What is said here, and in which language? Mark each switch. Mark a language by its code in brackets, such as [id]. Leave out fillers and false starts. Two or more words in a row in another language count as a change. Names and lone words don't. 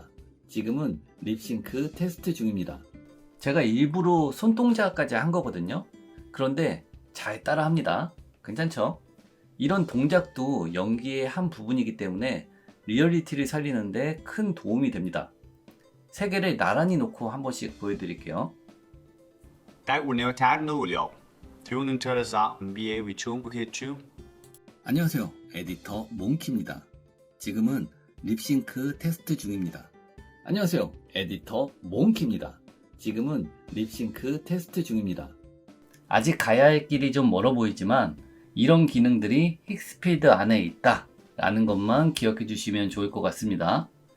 [ko] 지금은 립싱크 테스트 중입니다. 제가 일부러 손동작까지 한 거거든요. 그런데 잘 따라합니다. 괜찮죠? 이런 동작도 연기의 한 부분이기 때문에 리얼리티를 살리는데 큰 도움이 됩니다. 세 개를 나란히 놓고 한 번씩 보여드릴게요. That will now tag no liệu. Thiếu cho ra MBA vì chúng bức chú. 안녕하세요. 에디터 몽키입니다. 지금은 립싱크 테스트 중입니다. 안녕하세요. 에디터 몽키입니다. 지금은 립싱크 테스트 중입니다. 아직 가야 할 길이 좀 멀어 보이지만 이런 기능들이 힉스피드 안에 있다 라는 것만 기억해 주시면 좋을 것 같습니다.